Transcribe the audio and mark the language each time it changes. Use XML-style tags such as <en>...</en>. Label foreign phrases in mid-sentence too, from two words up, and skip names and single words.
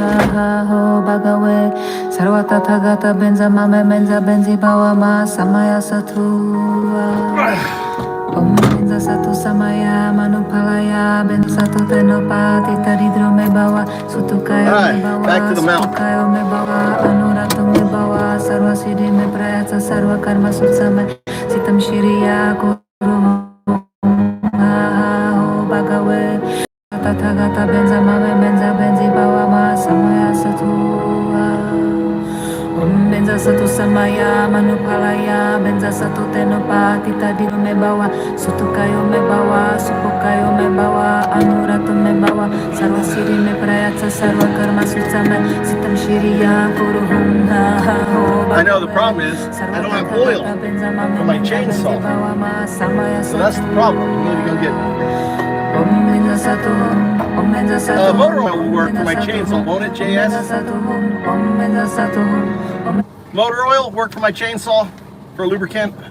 <sa>ha ha ho bhagave sarva tathagata benza mame menza benzi bawa ma samaya satua Om benza satu samaya manupalaya benza satu tenopatita didrome bawa sutukayo me bawa supukayo me bawa anurato me bawa sarva siddhi me prayatsa sarva karma sutsame sitam shiriya kuruhum ha ha ho bhagave tathagata benza mame menza benzi bawa ma samaya satua Om benza satu samaya manupalaya benza satu tenopatita didrome bawa sutukayo me bawa supukayo me bawa anurato me bawa sarva siddhi me prayatsa sarva karma sutsame sitam shiriya kuruhum ha ha ho</sa> <en>I know the problem is I don't have oil for my chainsaw. So that's the problem. You need to go get motor oil will work for my chainsaw, won't it, JS? Motor oil work for my chainsaw for lubricant?</en>